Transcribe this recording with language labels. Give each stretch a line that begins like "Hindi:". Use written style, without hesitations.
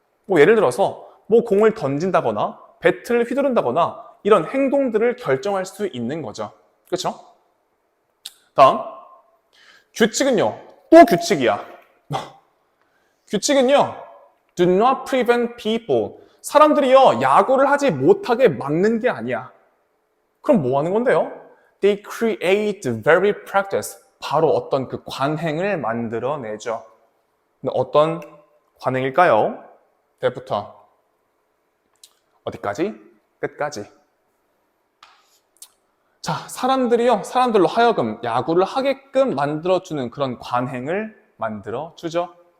Korean: 예를 들어서 공을 던진다거나 배트를 휘두른다거나 이런 행동들을 결정할 수 있는 거죠. 그렇죠? 다음, 규칙은요. 또 규칙이야. 규칙은요.
English: Do not prevent people.
Korean: 사람들이요. 야구를 하지 못하게 막는 게 아니야. 그럼 뭐 하는 건데요?
English: They create the very practice.
Korean: 바로 어떤 그 관행을 만들어내죠. 어떤 관행일까요? 때부터 어디까지? 끝까지. 자, 사람들로 하여금 야구를 하게끔 만들어주는 그런 관행을 만들어주죠.